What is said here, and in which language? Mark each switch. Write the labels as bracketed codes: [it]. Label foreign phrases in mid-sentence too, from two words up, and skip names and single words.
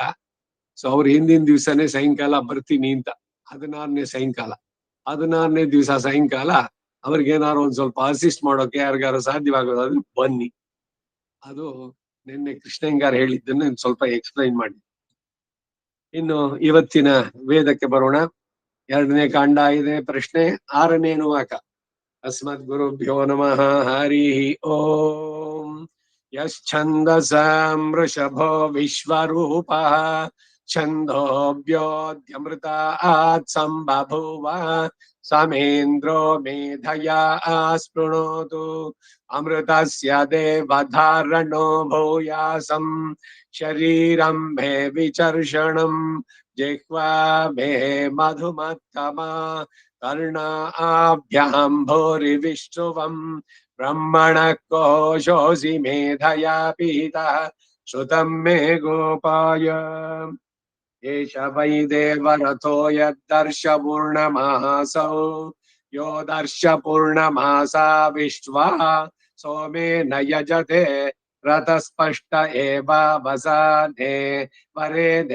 [kn] ಸೊ ಅವ್ರು ಹಿಂದಿನ ದಿವ್ಸನೇ ಸಾಯಂಕಾಲ ಬರ್ತೀನಿ ಅಂತ, 16ನೇ ಸಾಯಂಕಾಲ, 16ನೇ ದಿವಸ ಸಾಯಂಕಾಲ ಅವ್ರಿಗೇನಾರು ಒಂದ್ ಸ್ವಲ್ಪ ಅಸಿಸ್ಟ್ ಮಾಡೋಕೆ ಯಾರಿಗಾರು ಸಾಧ್ಯವಾಗೋದಾದ್ರೆ ಬನ್ನಿ. ಅದು ನಿನ್ನೆ ಕೃಷ್ಣಯ್ಯಂಗಾರ್ ಹೇಳಿದ್ದನ್ನು ಸ್ವಲ್ಪ ಎಕ್ಸ್ಪ್ಲೈನ್ ಮಾಡಿ. ಇನ್ನು ಇವತ್ತಿನ ವೇದಕ್ಕೆ ಬರೋಣ. 2ನೇ ಕಾಂಡ, 5ನೇ ಪ್ರಶ್ನೆ, 6ನೇ ಅನುವಾಕ. [sa] ಅಸ್ಮದ್ ಗುರುಭ್ಯೋ ನಮಃ. ಹರಿ ಓಂ. ಯಶ್ಛಂದಸಾಂ ವೃಷಭೋ ವಿಶ್ವರೂಪಃ ಛಂದೋಭ್ಯೋದ್ಯಮೃತಾತ್ ಸಂಬಭೂವ ಸಮೇಂದ್ರೋ ಮೇಧಯಾ ಸ್ಪೃಣೋತು ಅಮೃತಸ್ಯ ದೇವಧಾರಣೋ ಭೂಯಾಸಂ ಶರೀರಂ ಭೇ ವಿಚರ್ಷಣಂ ಜಿಹ್ವಾ ಭೇ ಮಧುಮತ್ತಮಾ कर्णाभ्यां भूरि विष्णुवं ब्रह्मणः कोशोऽसि मेधया पीतः श्रुतं मे गोपाय एष वै देवरथो यद्दर्शपूर्णमासौ यो दर्शपूर्णमासा विश्वा सोमेन यजते रथस्पष्ट एव वसाने वरे